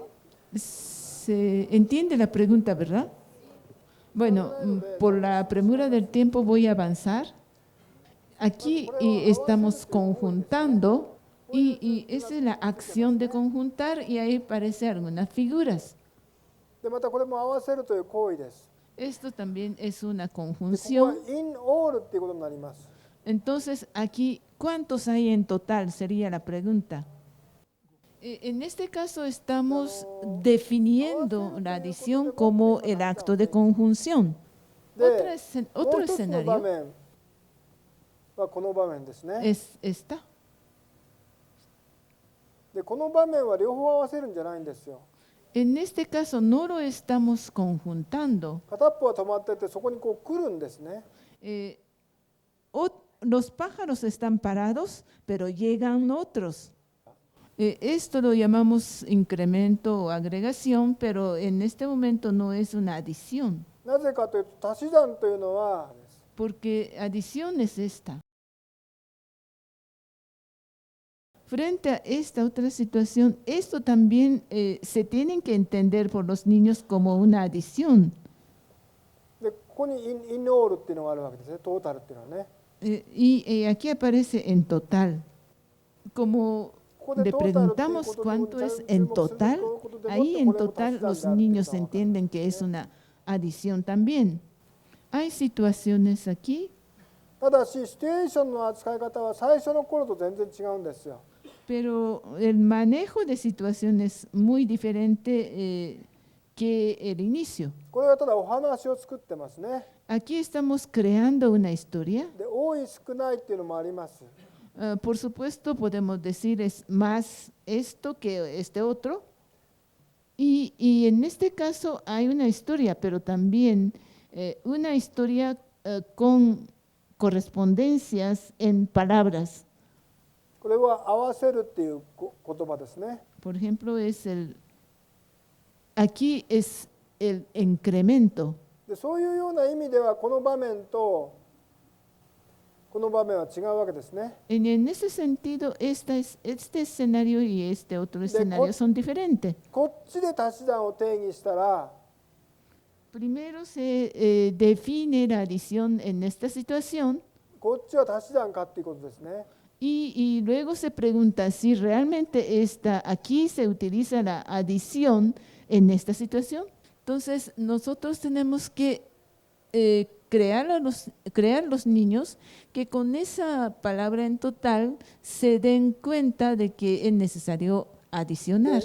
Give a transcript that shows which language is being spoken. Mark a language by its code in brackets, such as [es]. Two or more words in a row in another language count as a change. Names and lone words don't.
[es] ¿Se entiende la pregunta, verdad? Bueno, por la premura del tiempo voy a avanzar. Aquí estamos conjuntando y esa es la acción de conjuntar y ahí aparecen algunas figuras. [ja] で、またこれも合わせるという行為です。 [es] Esto también es una [ja] で、ここは [es] conjunción. [en] in all [ja] っていうことになります。 [es] Entonces, aquí, ¿cuántos hay en total? Sería la pregunta. En este caso estamos definiendo la adición como el acto de conjunción. [ja] で、 [es] Otro [ja] もう一つの場 [es] escenario [ja] 面はこの場面ですね。 [es] es esta. [ja] で、この場面は両方合わせるんじゃないんですよ。 [es] En este caso no lo estamos conjuntando. [ja] 片っぽは止まってて、そこにこう来るんですね。 [es] Los pájaros están parados, pero llegan otros. Esto lo llamamos incremento o agregación, pero en este momento no es una adición. [ja] なぜかというと、足し算というのは、 [es] Porque adición es esta. Frente a esta otra situación, esto también se tiene que entender por los niños como una adición. [ja] で、ここに [en] in all [ja] っていうのがあるわけですね。トータルっていうのはね。 [es] Y aquí aparece en total. Como [ja] ここで [es] le [ja] トータルっていう [es] preguntamos [ja] ことに [es] cuánto es [ja] 注 [es] en [ja] 目すると、 [es] total, [ja] こういうことでもって [es] ahí [ja] こ [es] en [ja] れも足 [es] total [ja] し算 [es] los [ja] であるっていう [es] niños [ja] ことが分かる [es] entienden que es una adición también. Hay situaciones aquí. [ja] ただし、シチュエーションの扱い方は最初の頃と全然違うんですよ。 [es] pero el manejo de situación es muy diferente que el inicio. [ja] これはただお話を作ってますね。 [es] Aquí estamos creando una historia. [ja] で、多い少ないっていうのもあります。 [es] Por supuesto, podemos decir es más esto que este otro. Y en este caso hay una historia, pero también una historia con correspondencias en palabras. [ja] これは合わせるっていう言葉ですね。 [es] Por ejemplo, aquí es el incremento. [ja] で、そういうような意味ではこの場面とこの場面は違うわけですね。 [es] En ese sentido, este escenario y este otro escenario son diferentes. [ja] こっちで足し算を定義したら、 [es] Primero se define la adición en esta situación [ja] こっちは足し算かっていうことですね。 [es] y luego se pregunta si realmente aquí se utiliza la adición en esta situación. Entonces, nosotros tenemos que crear los niños que con esa palabra en total se den cuenta de que es necesario adicionar.